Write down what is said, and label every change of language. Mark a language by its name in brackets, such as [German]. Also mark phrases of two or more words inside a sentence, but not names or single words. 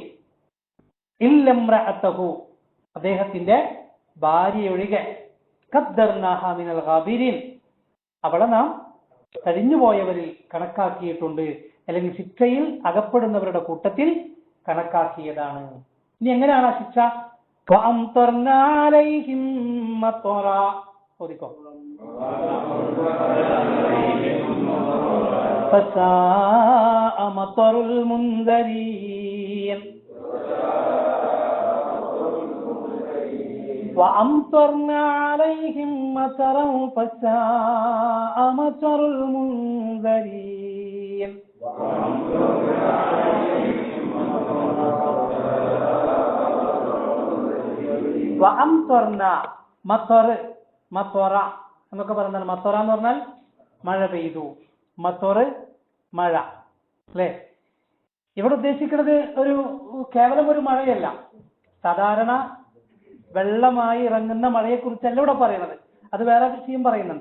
[Arabic] إلا امرأته, [Malayalam] അദ്ദേഹത്തിന്റെ ഭാര്യയൊഴികെ, [Arabic] قدرناها من الغابرين, [Malayalam] അവളെ നാം കഴിഞ്ഞുപോയവരിൽ കണക്കാക്കിയിട്ടുണ്ട്, അല്ലെങ്കിൽ ശിക്ഷയിൽ അകപ്പെടുന്നവരുടെ കൂട്ടത്തിൽ കണക്കാക്കിയതാണ്. ഇനി എങ്ങനെയാണ് ആ ശിക്ഷ? ഓദിക്കോ. [Arabic] فساء مطر المنذرين وأمطرنا عليهم مطرا فساء مطر المنذرين. وأمطرنا مطر [Malayalam] മത്തോറ എന്നൊക്കെ പറയുന്നത്, മത്തോറ എന്ന് പറഞ്ഞാൽ മഴ പെയ്തു, മത്തോറ് മഴ അല്ലേ. ഇവിടെ ഉദ്ദേശിക്കുന്നത് കേവലം ഒരു മഴയല്ല, സാധാരണ വെള്ളമായി ഇറങ്ങുന്ന മഴയെക്കുറിച്ചല്ല ഇവിടെ പറയുന്നത്, അത് വേറെ വിഷയം പറയുന്നുണ്ട്.